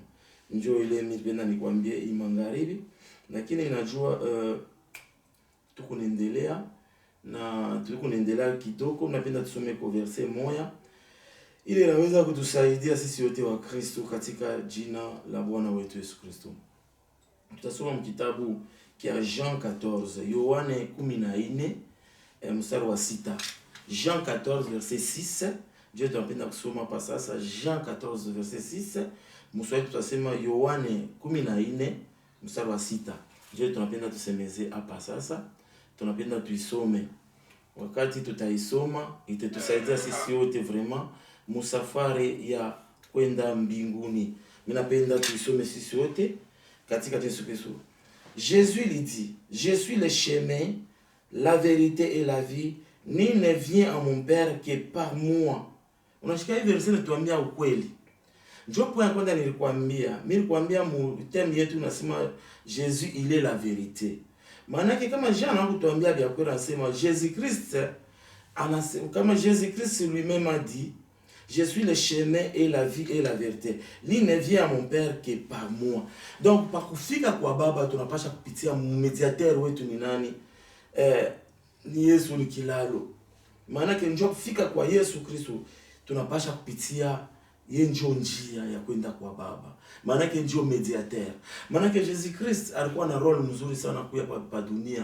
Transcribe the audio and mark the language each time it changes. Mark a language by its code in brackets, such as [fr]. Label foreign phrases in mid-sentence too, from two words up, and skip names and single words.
[sw] Ndio ile mimi nikwambie imangaribi, lakini inajua tukunaendelea kidogo. Napenda tusome kwa verse moja ili inaweza kutusaidia sisi wote wa Kristo katika jina la Bwana wetu Yesu Kristo. Tutasoma mkitabu kia Jean 14, Yohane 14 mstari wa 6. [fr] Jean 14 verset 6. [sw] Dieu tunapenda kusoma pa sasa Jean 14 verset 6 Mswahili tutasema Yohane 14 mstari wa 6. Je, tunapenda tusemeze hapa sasa. Tunapenda tuisome. Wakati tutaisoma itatusaidia sisi wote vraiment musafari ya kwenda mbinguni. Mimi napenda tuisome sisi wote katika Yesu Kristo. [fr] Jésus lui dit, je suis le chemin, la vérité et la vie. Nul ne vient à mon Père que par moi. [sw] Unashika hivi verse inatuambia ukweli. Njoo point kwanza nilikwambia mu theme yetu unasema [fr] Jésus il est la vérité. [sw] Maana yake kama Jean anakutuambia vya kweli anasema [fr] Jésus Christ anasema kama Jésus Christ lui-même a dit je suis le chemin et la vie et la vérité. [sw] Nul ne vient à mon Père que par moi. Donc pa kufika kwa Baba tunapasha kupitia mediateur wetu ni nani? Ni Yesu ni kilalo. Maana yake njoo kufika kwa Yesu Kristo tunapasha kupitia yeye njoo njia ya kwenda kwa Baba. Maana yake njoo mediateur. Maana yake Jesus Christ alikuwa na role mzuri sana kuya pa dunia.